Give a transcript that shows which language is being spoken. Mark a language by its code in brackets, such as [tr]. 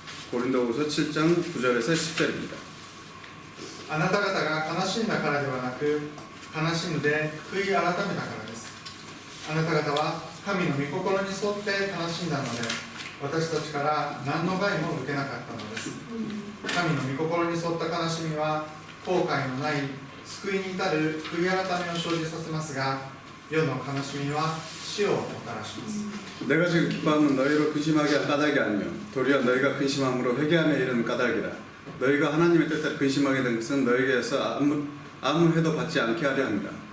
[ko] 고린도후서 7장 9절에서 10절입니다. [ja] あなた方が悲しんだからではなく、悲しむで悔い改めたからです。あなた方は神の御心に沿って悲しんだので、私たちから何の害も受けなかったのです。神の御心に沿った悲しみは後悔のない救いに至る悔い改めを生じさせますが、世の悲しみは死をもたらします。 [ko] 내가 지금 기뻐함은 너희로 근심하게 할 까닭이 아니요 도리어 너희가 근심함으로 회개함에 이르는 까닭이라. 너희가 하나님의 뜻대로 근심하게 된 것은 너희에게서 아무 해도 받지 않게 하려 합니다.